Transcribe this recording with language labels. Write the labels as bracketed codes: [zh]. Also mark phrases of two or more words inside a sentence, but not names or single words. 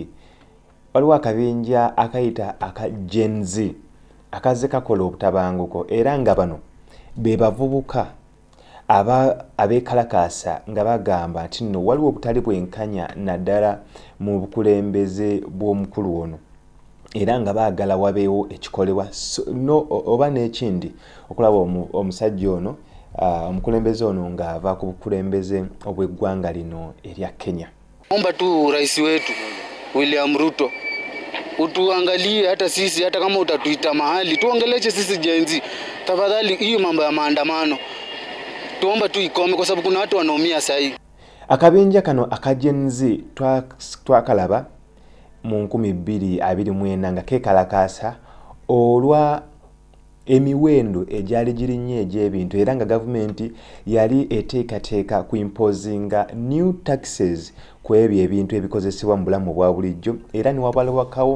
[lg] Waliwo akabinja akayita aka Gen Z akaze kakola obutabanguko era nga bano be bavubuka abeekalakaasa nga bagamba nti nno waliwo obutali bwenkanya naddala mu bukulembeze bw'omukulu ono era nga baagala wabeewo ekikolebwa oba n'ekindi okulaba omusajja ono omukulembeze ono ng'ava ku bukulembeze obw'eggwanga lino erya Kenya. [sw] Omba tu rais wetu William Ruto utuangalie hata sisi, hata kama utatuita mahali tuongeleche sisi Gen Z. Tafadhali hiyo mambo ya maandamano tuomba tu ikome kwa sababu kuna watu wanaumia sasa hivi. [lg] Akabinja kano aka Gen Z twakalaba mu 2024 nga kekalakaasa olwa emiwendo egyali girinnye egy'ebintu era nga gavumenti yali eteekateeka ku imposinga [en] new taxes [lg] ku ebyo ebintu ebikozesebwa mu bulamu bwa bulijjo era ne wabalwakawo